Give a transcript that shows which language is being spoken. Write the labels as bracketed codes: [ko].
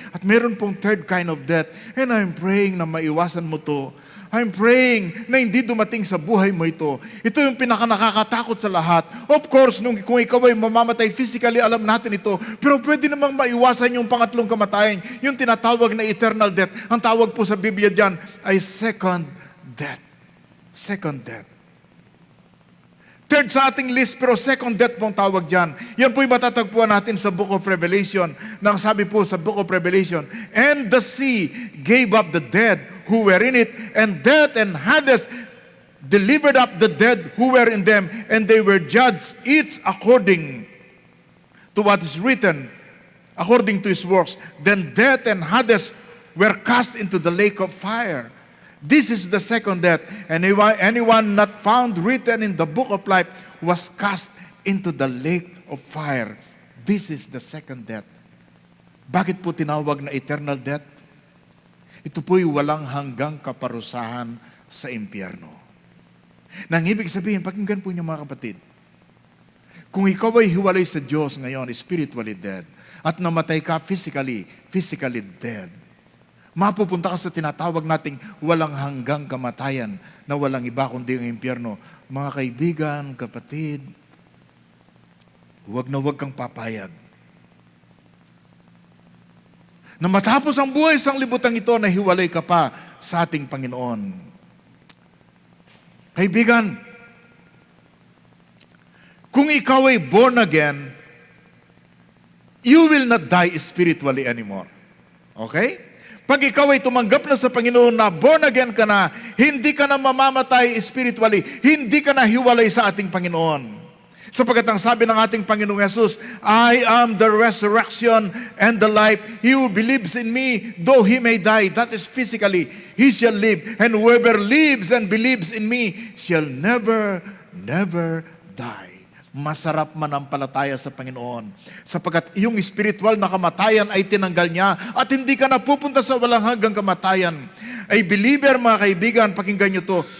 [tl] At meron pong [en] third kind of death, and I'm praying [tl] na maiwasan mo to. [en] I'm praying [tl] na hindi dumating sa buhay mo ito. Ito yung pinakanakakatakot sa lahat. [en] Of course, [tl] kung ikaw ay mamamatay physically, alam natin ito. Pero pwede namang maiwasan yung pangatlong kamatayan, yung tinatawag na eternal death. Ang tawag po sa Biblia dyan ay second death. Second death. Third sa ating list, pero second death pong tawag dyan. Yan po'y matatagpuan natin sa Book of Revelation. Nang sabi po sa [en] Book of Revelation, and the sea gave up the dead who were in it, and death and Hades delivered up the dead who were in them, and they were judged each according to what is written, according to his works. Then death and Hades were cast into the lake of fire. This is the second death. And anyone not found written in the book of life was cast into the lake of fire. This is the second death. [tl] Bakit po tinawag na eternal death? Ito po'y walang hanggang kaparusahan sa impyerno. Nang ibig sabihin, pakinggan po niyo mga kapatid, kung ikaw ay hiwalay sa Diyos ngayon, spiritually dead, at namatay ka physically dead, mapupunta ka sa tinatawag nating walang hanggang kamatayan na walang iba kundi ang impyerno. Mga kaibigan, kapatid, huwag na huwag kang papayag na matapos ang buhay sa libutan ito na hiwalay ka pa sa ating Panginoon. Kaibigan, kung ikaw ay [en] born again, you will not die spiritually anymore. Okay? [tl] Pag ikaw ay tumanggap na sa Panginoon na born again ka na, hindi ka na mamamatay spiritually, hindi ka na hiwalay sa ating Panginoon. Sapagkat ang sabi ng ating Panginoong Yesus, [en] I am the resurrection and the life. He who believes in me, though he may die, that is physically, he shall live. And whoever lives and believes in me shall never, never die. [tl] Masarap manampalataya sa Panginoon. Sapagkat yung spiritual na kamatayan ay tinanggal niya at hindi ka napupunta sa walang hanggang kamatayan. [en] A believer, [tl] mga kaibigan, pakinggan niyo to.